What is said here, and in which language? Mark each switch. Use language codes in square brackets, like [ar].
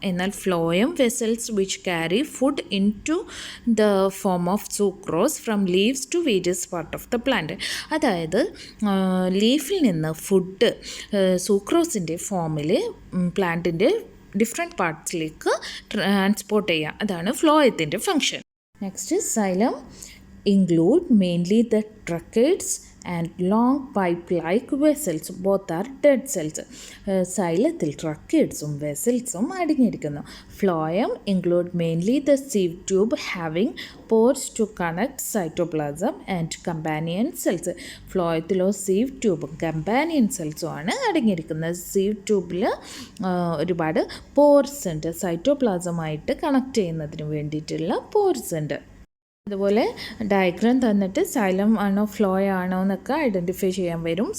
[en] എന്നാൽ phloem vessels which carry food in to the form of sucrose from leaves to various part of the plant, [ml] അതായത് ലീഫിൽ നിന്ന് food സൂക്രോസിൻ്റെ ഫോമിൽ പ്ലാന്റിൻ്റെ different പാർട്സിലേക്ക് transport ചെയ്യുക, അതാണ് ഫ്ലോയത്തിൻ്റെ function. [en] Next, xylem include mainly the tracheids and long pipe-like vessels. Both are dead cells. [ml] സൈലത്തിൽ ട്രക്കേഡ്സും വെസൽസും അടങ്ങിയിരിക്കുന്നു. [en] Phloem include mainly the sieve tube having pores to connect cytoplasm and companion cells. [ml] ഫ്ലോയത്തിലോ sieve ട്യൂബും companion സെൽസും ആണ് അടങ്ങിയിരിക്കുന്നത്. Sieve ട്യൂബിൽ ഒരുപാട് pores ഉണ്ട്, സൈറ്റോപ്ലാസമായിട്ട് connect ചെയ്യുന്നതിന് വേണ്ടിയിട്ടുള്ള pores ഉണ്ട്. അതുപോലെ ഡയഗ്രാം തന്നിട്ട് സൈലം ആണോ ഫ്ലോയ ആണോ എന്നൊക്കെ ഐഡൻറ്റിഫൈ ചെയ്യാൻ വരും.